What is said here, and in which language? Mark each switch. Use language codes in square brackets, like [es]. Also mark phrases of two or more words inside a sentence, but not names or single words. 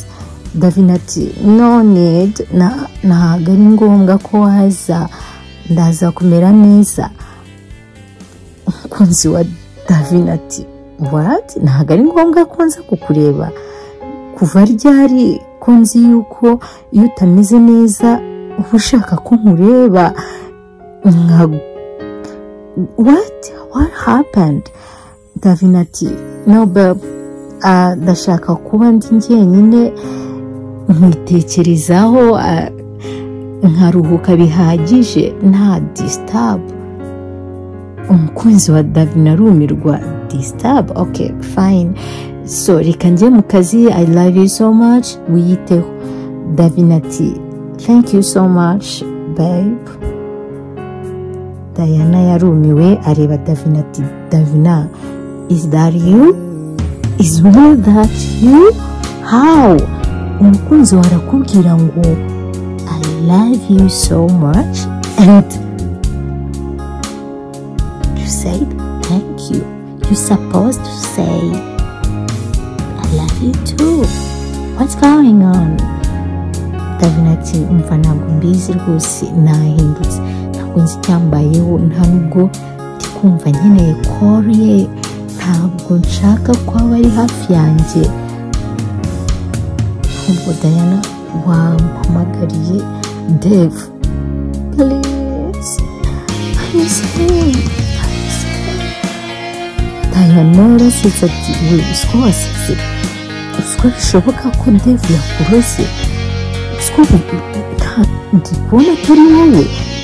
[rw] Davina ati [en] no need, [rw] ntabwo ari ngombwa ko waza, ndaza kumera neza. Umukunzi wa Davina ati what? Ntabwo ari ngombwa ko nza kukureba? Kuva ryari ko nzi yuko iyo utameze neza uba ushaka ko nkureba? [en] What happened? [rw] Davina ati [en] no babe, [rw] ndashaka kuba ndi njyenyine nkitekerezaho, nkaruhuka bihagije nta disturb. Umukunzi wa Davina arumirwa, disturb? [en] Okay fine, so [rw] reka njye mu kazi, [en] I love you so much, [rw] wiyiteho. Davina ati [en] thank you so much babe. [rw] Diana yarumiwe areba Davina ati Davina, [en] is that you? Is really that you? How? [rw] Umukunzi warakubwira ngo [en] I love you so much and you said thank you. You're supposed to say I love you too. What's going on? [rw] Davina ati umva ntabwo mbizi rwose, nahindutse, ntabwo nzi icyambayeho, nta nubwo ndi kumva nkeneye koriye, ntabwo nshaka ko aba ari hafi yanjye. Ubwo Diana wampamagariye Dave, please, Diana arasetse ati we usiko wasize, usiko bishoboka ko Dave yakuroze, usiko ndi kubona atari wowe?